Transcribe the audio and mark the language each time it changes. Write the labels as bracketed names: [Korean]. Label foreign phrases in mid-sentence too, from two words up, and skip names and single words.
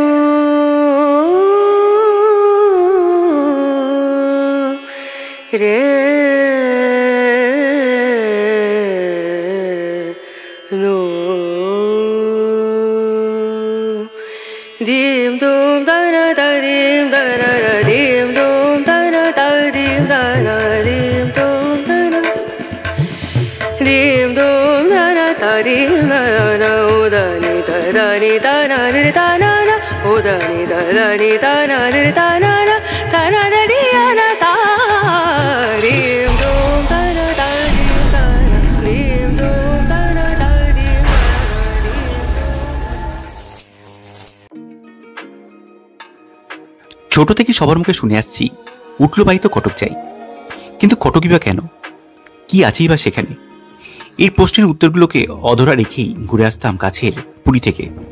[Bangla] रेणु दीम दूम दना दीम दना दीम दूम दना दीम दना दीम दूम दना दीम दूम दना दीम दना उदनी दनी दना दना उदनी दनी दना दना दना दियाना ता दीम दूम दना दीम दना दीम दूम दना दीम दना। ছোট থেকে সবার মুখে শুনে আসছি উঠলো বাড়ি তো কটক চাই, কিন্তু কটকই বা কেন, কি আছেই বা সেখানে? এই প্রশ্নের উত্তরগুলোকে অধরা রেখেই ঘুরে আসতাম কাছের পুরী থেকে।